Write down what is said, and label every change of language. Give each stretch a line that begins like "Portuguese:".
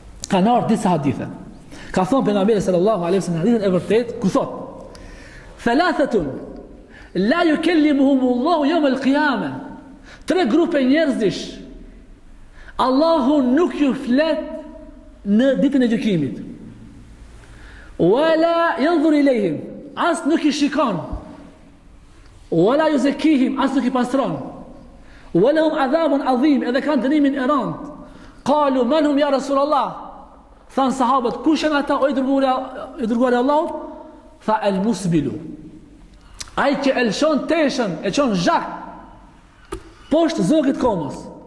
Albanian: Kanë ardhur disa hadithe. Ka thënë pejgamberi sallallahu alaihi wasallam hadithin e vërtet ku thotë
Arabic: Thalathatun la yukellimuhumullahu yawm al-qiyamah.
Albanian: 3 grupe njerëzish Allahu nuk ju flet në ditën e gjykimit.
Arabic: Wala yanzur ilayhim,
Albanian: as nuk i shikon.
Arabic: Wala yuzakkihim,
Albanian: as nuk i pastron.
Arabic: Walahum adhabun adhim,
Albanian: edhe kanë dënimin e rënd.
Arabic: Qalu man hum ya Rasulullah?
Albanian: Than sahabët, kush janë ata o i dërguari i Allahut? Tha
Arabic: el musbilu.
Albanian: Ai që e lëshon teshën, e çon zhak poshtë zogit komës.